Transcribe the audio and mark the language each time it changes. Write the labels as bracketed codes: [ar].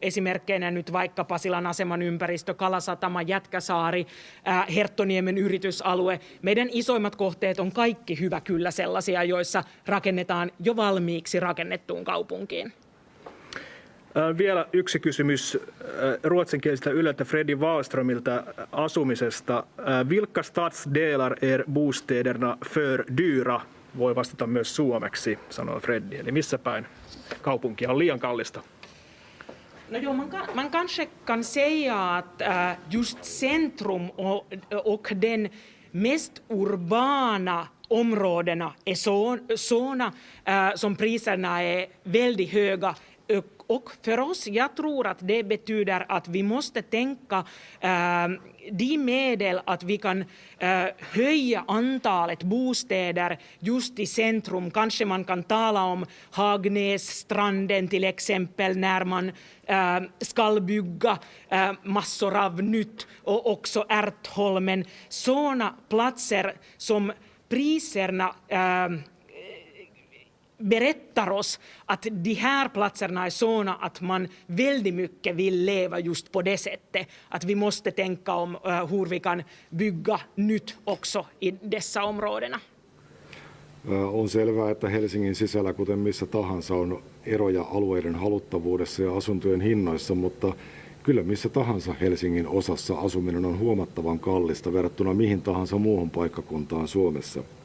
[fi] Esimerkkeinä nyt vaikka Pasilan aseman ympäristö, Kalasatama, Jätkäsaari, Herttoniemen yritysalue. Meidän isoimmat kohteet on kaikki hyvä kyllä sellaisia, joissa rakennetaan jo valmiiksi rakennettuun kaupunkiin. Vielä yksi kysymys ruotsinkieliseltä Yleltä Freddy Wallströmiltä asumisesta. [sv] Vilka stadsdelar är bostäderna för dyra? [fi] Voi vastata myös suomeksi, sanoo Freddy. Eli missä päin kaupunkia on liian kallista? [sv] No joo, man kanske kan säga att just centrum och den mest urbana områdena är sådana som priserna är väldigt höga. Och för oss, jag tror att det betyder att vi måste tänka de medel att vi kan höja antalet bostäder just i centrum. Kanske man kan tala om Hagnässtranden till exempel när man ska bygga massor av nytt och också Ärtholmen. Sådana platser som priserna berättar oss att de här platserna är sådana att man väldigt mycket vill leva just på det sättet. Att vi måste tänka om hur vi kan bygga nytt också i dessa områdena. [fi] On selvää, että Helsingin sisällä, kuten missä tahansa, on eroja alueiden haluttavuudessa ja asuntojen hinnoissa, mutta kyllä missä tahansa Helsingin osassa asuminen on huomattavan kallista verrattuna mihin tahansa muuhun paikkakuntaan Suomessa.